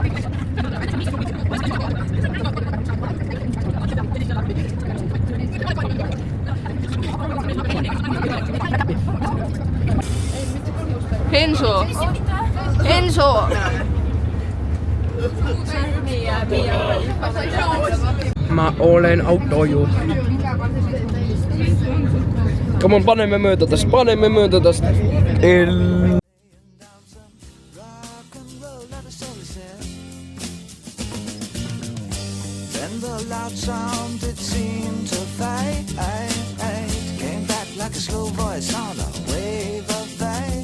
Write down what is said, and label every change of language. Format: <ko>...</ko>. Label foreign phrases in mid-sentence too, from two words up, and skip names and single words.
<et>Enso! Ma olen autojuht.</et> <en>Come on,</en> <et>paneme mööda tast.</et> <en>Then the loud sound it seemed to fade. Came back like a slow voice on a wave of fate.</en>